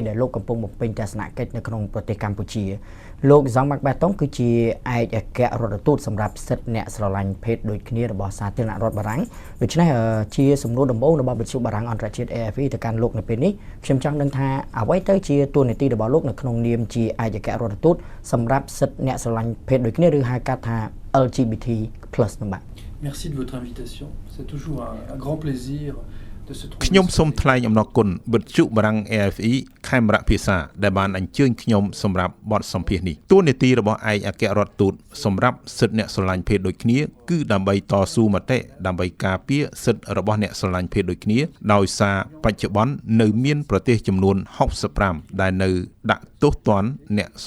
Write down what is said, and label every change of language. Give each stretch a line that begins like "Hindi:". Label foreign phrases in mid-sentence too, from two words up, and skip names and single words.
Khmer: ដែលលោកកំពុងបំពេញទស្សនកិច្ចនៅក្នុងប្រទេសកម្ពុជាលោកសំម៉ាក់បេតុងគឺជាឯកអគ្គរដ្ឋទូតសម្រាប់សិទ្ធិអ្នកស្រឡាញ់ភេទដូចគ្នារបស់សាធារណរដ្ឋបារាំងដូច្នេះជាសំណួរដំបូងរបស់វិទ្យុបារាំងអន្តរជាតិ AFP ទៅកាន់លោកនៅពេលនេះខ្ញុំចង់ដឹងថាអ្វីទៅជាតួនាទីរបស់លោកនៅក្នុងនាมជាឯកអគ្គរដ្ឋទូតសម្រាប់សិទ្ធិអ្នកស្រឡាញ់ភេទដូចគ្នាឬហៅកាត់ថា LGBT+ នោះបាទ
French: Merci de votre invitation. C'est toujours un grand plaisir de se trouver.
Khmer: ខ្ញុំសូមថ្លែងអំណរគុណវិទ្យុបារាំង AFE ខេមរៈភាសាដែលបានអញ្ជើញខ្ញុំសម្រាប់បទសម្ភាសន៍នេះតួនាទីរបស់ឯកអគ្គរដ្ឋទូតសម្រាប់សិទ្ធិអ្នកស្រឡាញ់ភេទដូចគ្នាគឺដើម្បីតស៊ូមតិដើម្បីការពារសិទ្ធិរបស់អ្នកស្រឡាញ់ភេទដូចគ្នាដោយសារបច្ចុប្បន្ននៅមានប្រទេសចំនួន65ដែលនៅដាក់ទោសទណ្ឌអ្នកស្រ